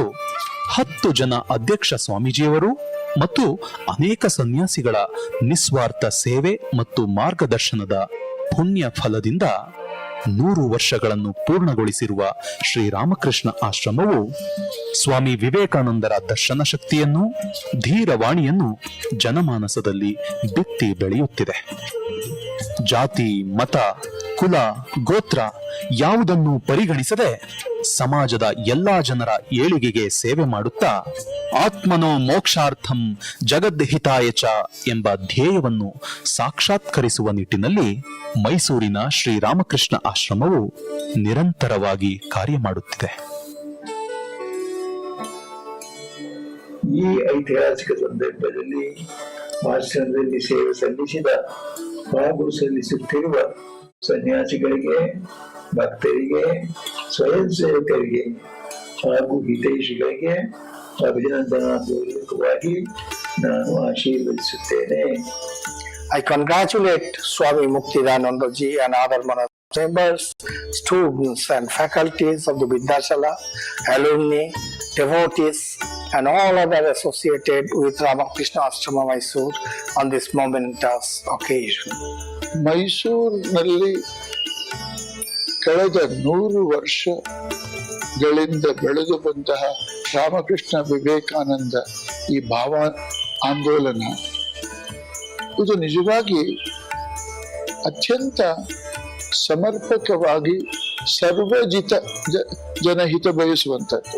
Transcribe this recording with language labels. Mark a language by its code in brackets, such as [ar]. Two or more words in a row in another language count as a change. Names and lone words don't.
[kn] 10 ಜನ ಅಧ್ಯಕ್ಷ ಸ್ವಾಮೀಜಿಯವರು ಮತ್ತು ಅನೇಕ ಸನ್ಯಾಸಿಗಳ ನಿಸ್ವಾರ್ಥ ಸೇವೆ ಮತ್ತು ಮಾರ್ಗದರ್ಶನದ ಪುಣ್ಯ ಫಲದಿಂದ 100 ವರ್ಷಗಳನ್ನು ಪೂರ್ಣಗೊಳಿಸಿರುವ ಶ್ರೀ ರಾಮಕೃಷ್ಣ ಆಶ್ರಮವು ಸ್ವಾಮಿ ವಿವೇಕಾನಂದರ ದರ್ಶನ ಶಕ್ತಿಯನ್ನು, ಧೀರವಾಣಿಯನ್ನು ಜನಮಾನಸದಲ್ಲಿ ಬಿತ್ತಿ ಬೆಳೆಯುತ್ತಿದೆ. ಜಾತಿ, ಮತ, ಕುಲ, ಗೋತ್ರ ಯಾವುದನ್ನು ಪರಿಗಣಿಸದೆ ಸಮಾಜದ ಎಲ್ಲಾ ಜನರ ಏಳಿಗೆಗೆ ಸೇವೆ ಮಾಡುತ್ತಾ [sa] ಆತ್ಮನೋ ಮೋಕ್ಷಾರ್ಥಂ ಜಗದ್ಹಿತಾಯ ಚ [kn] ಎಂಬ ಧ್ಯೇಯವನ್ನು ಸಾಕ್ಷಾತ್ಕರಿಸುವ ನಿಟ್ಟಿನಲ್ಲಿ ಮೈಸೂರಿನ ಶ್ರೀ ರಾಮಕೃಷ್ಣ ಆಶ್ರಮವು ನಿರಂತರವಾಗಿ ಕಾರ್ಯ ಮಾಡುತ್ತಿದೆ. ಈ ಐತಿಹಾಸಿಕ ಸಂದರ್ಭದಲ್ಲಿ ಆಶ್ರಮದಲ್ಲಿ ಸೇವೆ ಸಲ್ಲಿಸಿದ ಹಾಗೂ ಸಲ್ಲಿಸುತ್ತಿರುವ ಸನ್ಯಾಸಿಗಳಿಗೆ, ಭಕ್ತರಿಗೆ, ಸ್ವಯಂ ಸೇವಕರಿಗೆ ಹಾಗೂ ಹಿತೈಷಿಗಳಿಗೆ ಅಭಿನಂದನಾಪೂರ್ವಕವಾಗಿ ನಾನು ಆಶೀರ್ವದಿಸುತ್ತೇನೆ. [en] I congratulate Swami Muktidananda Ji and other members, students and faculties of the Vidyashala, alumni, devotees and all other associated with Ramakrishna Ashrama Mysore on this momentous occasion. [kn] ಮೈಸೂರಿನಲ್ಲಿ ಕಳೆದ 100 ವರ್ಷಗಳಿಂದ ಬೆಳೆದು ಬಂತಹ ರಾಮಕೃಷ್ಣ ವಿವೇಕಾನಂದ ಈ ಭಾವ ಆಂದೋಲನ ಇದು ನಿಜವಾಗಿ ಅತ್ಯಂತ ಸಮರ್ಪಕವಾಗಿ ಜನಹಿತ ಬಯಸುವಂಥದ್ದು.